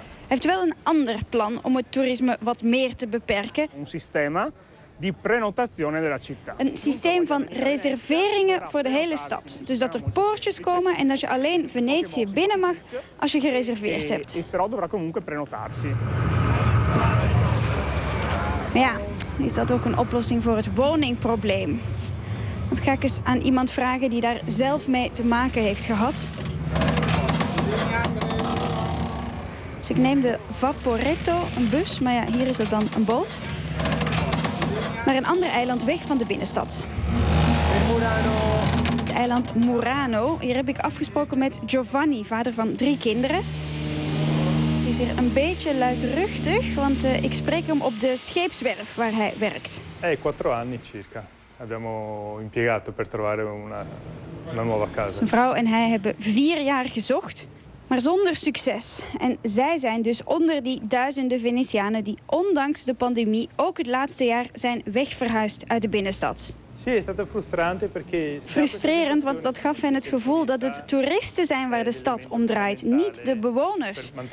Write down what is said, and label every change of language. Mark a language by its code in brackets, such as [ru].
[nl] Hij heeft wel een ander plan om het toerisme wat meer te beperken. [it] Un sistema di prenotazione della città. [nl] Een systeem van reserveringen voor de hele stad. Dus dat er poortjes komen en dat je alleen Venetië binnen mag als je gereserveerd hebt. [it] Però dovrà comunque prenotarsi. [nl] Ja, is dat ook een oplossing voor het woningprobleem? Dat ga ik eens aan iemand vragen die daar zelf mee te maken heeft gehad. Dus ik neem de Vaporetto, een bus, maar ja, hier is het dan een boot. Naar een ander eiland weg van de binnenstad. Het eiland Murano. Hier heb ik afgesproken met Giovanni, vader van 3 kinderen. Hij is hier een beetje luidruchtig, want ik spreek hem op de scheepswerf waar hij werkt. [it] 4 anni circa. Abbiamo impiegato per trovare una nuova casa. [nl] Zijn vrouw en hij hebben 4 jaar gezocht, maar zonder succes. En zij zijn dus onder die duizenden Venetianen die ondanks de pandemie ook het laatste jaar zijn wegverhuisd uit de binnenstad. Frustrerend, want dat gaf hen het gevoel dat het toeristen zijn waar de stad om draait, niet de bewoners.